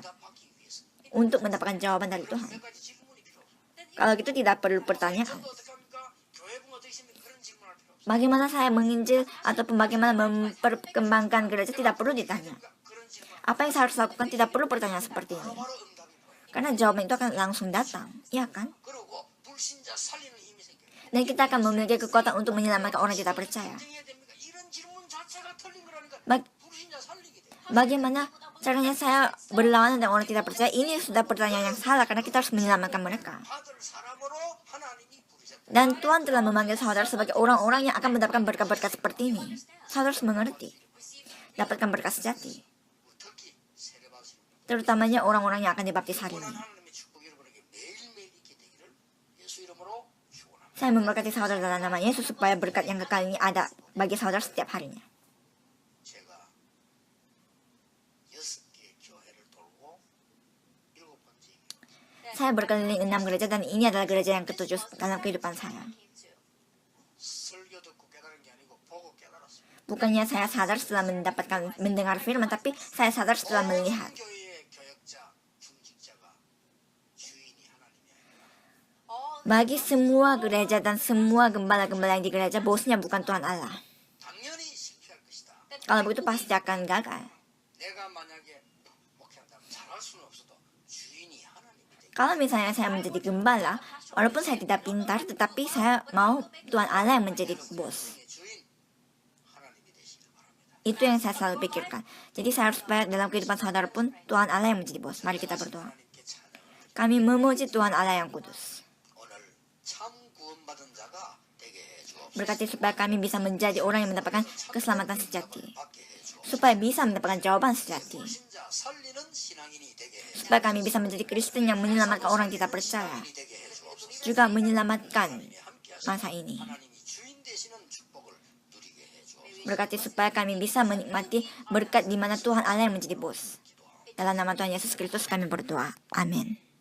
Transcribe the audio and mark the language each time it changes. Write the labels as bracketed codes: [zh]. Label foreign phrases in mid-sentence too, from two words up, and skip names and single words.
[ko] 응답받기 위해서. [id] Untuk mendapatkan jawaban dari Tuhan. [ko] 몇 가지 질문이 필요 없어요. [id] Kalau gitu tidak perlu pertanyaan. [ko] 저도 어떻게 합니까? 교회분 어떻게 하십니까? 그런 질문할 필요 없어요. [id] Bagaimana saya menginjil ataupun bagaimana memperkembangkan gereja tidak perlu ditanya. [ko] 그런 질문 [id] Apa yang saya harus lakukan tidak perlu pertanyaan seperti ini. [ko] 바로 응답이 보여요. [id] Karena jawaban itu akan langsung datang. Iya kan? [ko] 그리고 불신자 살리는 힘이 생겨요. [id] Dan kita akan memiliki kekuatan untuk menyelamatkan orang tidak percaya. [ko] 인정해야 됩니까? 이런 질문 자체가 틀린 거라니까 [id] Bag- [ko] 불신자 살리게 돼요. [id] Bagaimana caranya saya berlawanan dengan orang tidak percaya? Ini sudah pertanyaan yang salah karena kita harus menyelamatkan mereka. [ko] 받을 사람으로 하나님이 부르셨다. [id] Dan Tuhan telah memanggil saudara sebagai orang-orang yang akan mendapatkan berkat-berkat seperti ini. Saudara harus mengerti. Dapatkan berkat sejati. [ko] 특히 세례받으시는 분들. [id] Terutama orang-orang yang akan dibaptis hari [ko] 원한 [id] ini. [ko] 하나님의 축복이 여러분에게 매일매일 있게 되기를 예수 이름으로 축원합니다. [id] Saya memberkati saudara dalam nama Yesus supaya berkat yang kekal ini ada bagi saudara setiap harinya. [ko] 제가 6개 교회를 돌고 7번째 [id] Saya berkeliling 6 gereja dan ini adalah gereja yang ketujuh dalam kehidupan saya. [ko] 설교 듣고 깨달은 게 아니고 보고 깨달았어요. [id] Bukannya saya sadar setelah mendengar firman, tapi saya sadar setelah melihat. [ko] 교회의 교역자, 중직자가 주인이 하나님이 아니라 [id] Bagi semua gereja dan semua gembala-gembala yang di gereja, bosnya bukan Tuhan Allah. [ko] 당연히 실패할 것이다. [id] Kalau begitu pasti akan gagal. [ko] 내가 만약에 목회한다면 잘할 수는 없어도 주인이 하나님이 되기 [id] Kalau misalnya saya menjadi gembala, walaupun saya tidak pintar, tetapi saya mau Tuhan Allah yang menjadi bos. [ko] 때문에 주인 하나님이 되시길 바랍니다. [id] Itu yang saya selalu pikirkan. Jadi saya harus supaya dalam kehidupan saudara pun Tuhan Allah yang menjadi bos. Mari kita berdoa. [ko] 하나님께 찬양을 [id] Kami memuji Tuhan Allah yang kudus. [ko] 오늘 참 구원받은 자가 되게 해 주옵소서. [id] Berkati supaya kami bisa menjadi orang yang mendapatkan keselamatan sejati. [ko] 받게 해 주옵소서. [id] Supaya bisa mendapatkan jawaban sejati. [ko] 불신자 살리는 신앙인이 되게 해 주옵소서. [id] Supaya kami bisa menjadi Kristen yang menyelamatkan orang tidak percaya. [ko] 신앙인이 되게 해 주옵소서. [id] Juga menyelamatkan [ko] 함께 하시고 [id] masa ini. [ko] 하나님이 주인 되시는 축복을 누리게 해 주옵소서. [id] Berkati supaya kami bisa menikmati berkat di mana Tuhan Allah yang menjadi bos. Dalam nama Tuhan Yesus Kristus kami berdoa. Amin.